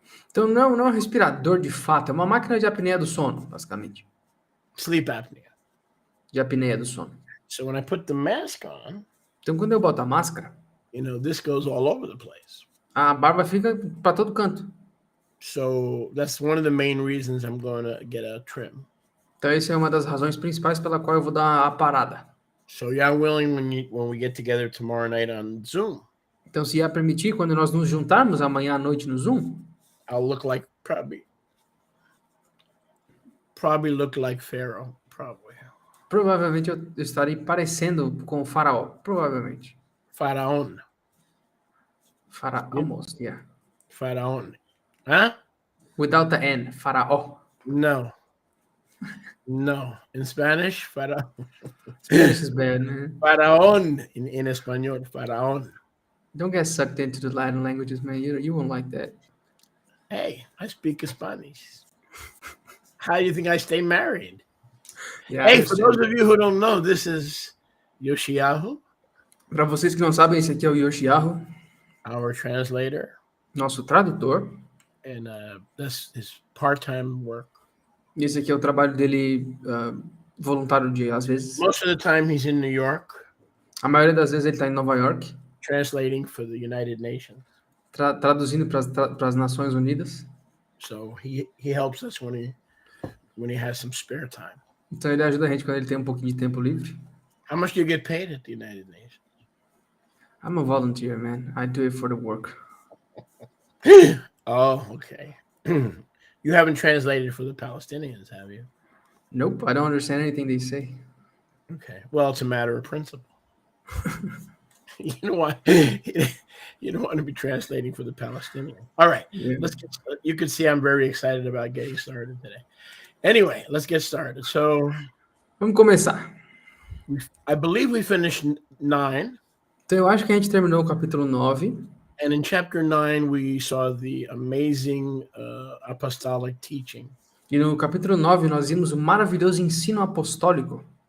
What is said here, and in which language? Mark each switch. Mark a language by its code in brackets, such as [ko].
[pt] Então não é um respirador de fato, é uma máquina de apneia do sono, basicamente. [en] Sleep apnea. [pt] De apneia do sono. [en] So when I put the mask on, [pt] Então, quando eu boto a máscara, [en] this goes all over the place. [pt] a barba fica para todo canto. [en] So that's one of the main reasons I'm going to get a trim. [pt] Então, essa é uma das razões principais pela qual eu vou dar a parada. [en] So you're willing when we get together tomorrow night on Zoom? [pt] Então, se ia permitir, quando nós nos juntarmos amanhã à noite no Zoom, [en] I'll look like probably look like Pharaoh, probably. [pt] provavelmente eu estarei parecendo com o faraó. Provavelmente. [es] Faraón. [en] Almost, yeah. [es] Faraón. Huh? [en] Without the N, faraó. No. In Spanish, faraón. Spanish is bad, man. [es] Faraón in español, faraón. [en] Don't get sucked into the Latin languages, man. You won't like that. Hey, I speak Spanish. How do you think I stay married? Yeah, Hey, for those of you who don't know, this is Yoshiyahu, [pt] para vocês que não sabem, esse aqui é o Yoshiyahu, [en] our translator, [pt] nosso tradutor. [en] and that's his part-time work. [pt] E esse aqui é o trabalho dele voluntário de, às vezes. [en] Most of the time he's in New York. [pt] A maioria das vezes ele está em Nova York. [en] Translating for the United Nations. [pt] Traduzindo para as Nações Unidas. [en] So he helps us when he has some spare time. [pt] Então ele ajuda a gente quando ele tem um pouquinho de tempo livre. [en] How much do you get paid at the United Nations? I'm a volunteer, man. I do it for the work. Oh, okay. You haven't translated for the Palestinians, have you? Nope, I don't understand anything they say. Okay. Well, it's a matter of principle. You don't want to be translating for the Palestinians. All right. Yeah. You can see I'm very excited about getting started today. Anyway, let's get started. So [pt] Vamos começar. [en] I believe we finished 9. [pt] Então eu acho que a gente terminou o capítulo 9. [en] And in chapter 9, we saw the amazing apostolic teaching. [pt] E no capítulo 9 nós vimos o maravilhoso ensino apostólico